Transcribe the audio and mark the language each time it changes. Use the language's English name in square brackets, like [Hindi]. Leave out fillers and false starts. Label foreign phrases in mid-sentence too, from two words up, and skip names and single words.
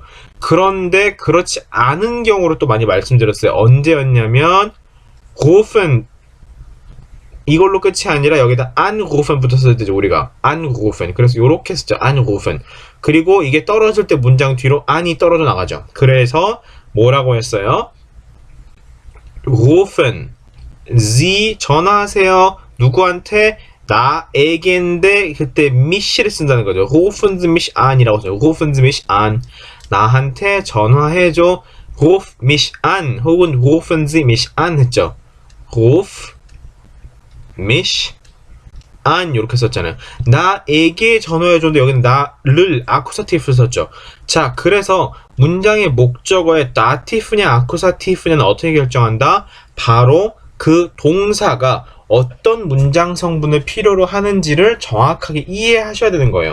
[Korean] 그런데 그렇지 않은 경우로 또 많이 말씀드렸어요. 언제였냐면 rufen 이걸로 끝이 아니라 여기다 anrufen 붙었을 때죠. 우리가 anrufen. 그래서 요렇게 쓰죠. anrufen. 그리고 이게 떨어질 때 문장 뒤로 an이 떨어져 나가죠. 그래서 뭐라고 했어요? [German] rufen. [Korean] Sie 전화하세요. 누구한테? 나에게인데 그때 mich를 쓴다는 거죠. [German] rufen Sie mich an [Korean] 이라고 써요. [German] rufen Sie mich an. [Korean] 나한테 전화해줘. [German] ruf mich an 혹은 rufen Sie mich an 했죠. ruf mich an [Korean] 이렇게 썼잖아요. 나에게 전화해줬는데 여기는 나를 아쿠사티프를 썼죠. 자, 그래서 문장의 목적어의 다티프냐 아쿠사티프냐는 어떻게 결정한다? 바로 그 동사가 어떤 문장 성분을 필요로 하는지를 정확하게 이해하셔야 되는 거예요.